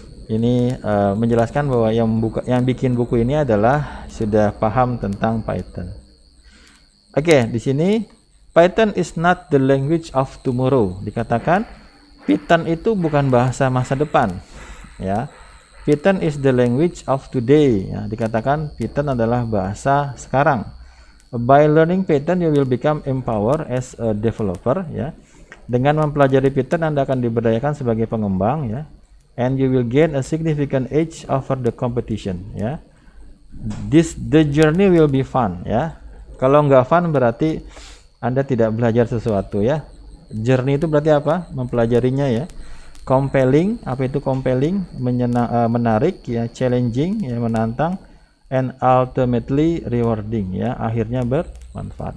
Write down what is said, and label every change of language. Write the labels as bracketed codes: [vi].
[id] Ini menjelaskan bahwa yang bikin buku ini adalah sudah paham tentang Python. Oke, di sini [en] Python is not the language of tomorrow. [id] Dikatakan Python itu bukan bahasa masa depan, ya. [en] Python is the language of today. [id] Ya, dikatakan Python adalah bahasa sekarang. [en] By learning Python, you will become empowered as a developer. [id] Ya, dengan mempelajari Python, Anda akan diberdayakan sebagai pengembang. [en] Ya, and you will gain a significant edge over the competition. Ya, the journey will be fun. [id] Ya, kalau nggak fun berarti Anda tidak belajar sesuatu ya. Journey itu berarti apa? Mempelajarinya ya. Compelling, apa itu compelling? Menarik ya, challenging ya, menantang, [en] and ultimately rewarding [id] ya, akhirnya bermanfaat.